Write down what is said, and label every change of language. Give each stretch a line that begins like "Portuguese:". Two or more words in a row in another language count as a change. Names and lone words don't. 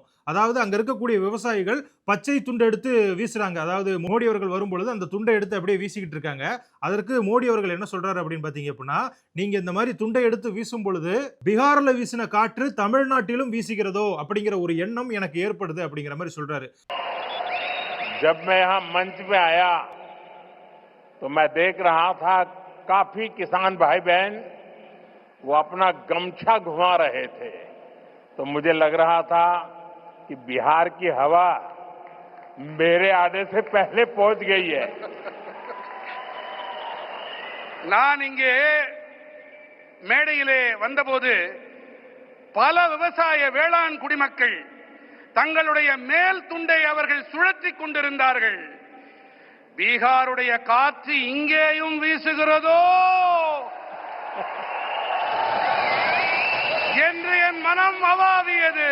Tamil: அதாவது அங்க இருக்கக்கூடிய விவசாயிகள் பச்சை துண்டை எடுத்து வீசுறாங்க. அதாவது மோடி அவர்கள் வரும்பொழுது அந்த துண்டை எடுத்து அப்படியே வீசிக்கிட்டு இருக்காங்க. அதற்கு மோடி அவர்கள் என்ன சொல்றாரு அப்படின்னு பாத்தீங்க அப்படின்னா, நீங்க இந்த மாதிரி துண்டை எடுத்து வீசும் பொழுது பீகார்ல வீசின காற்று தமிழ்நாட்டிலும் வீசுகிறதோ அப்படிங்கிற ஒரு எண்ணம் எனக்கு ஏற்படுது அப்படிங்கிற மாதிரி சொல்றாரு.
Hindi: जब मैं यहाँ मंच पे आया तो मैं देख रहा था काफी किसान भाई बहन वो अपना गमछा घुमा रहे थे, तो मुझे लग रहा था कि बिहार की हवा मेरे आने से पहले पहुंच गई है.
Tamil: நான் இங்கே மேடையிலே வந்தபோது பல விவசாய வேளாண் குடிமக்கள் தங்களுடைய மேல் துண்டை அவர்கள் சுழற்றிக் கொண்டிருந்தார்கள். பீகாருடைய காற்று இங்கேயும் வீசுகிறதோ என்று என் மனம் அவாவியது.